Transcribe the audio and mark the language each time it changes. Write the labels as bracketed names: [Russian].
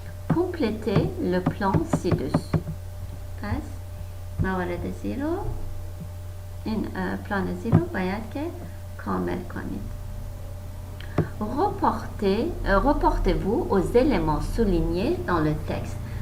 [French] compléter le plan ci-dessus. [Persian] پس موارد زیرو، این پلان زیرو باید که کامل کنید. [French] reportez-vous aux éléments soulignés dans le texte.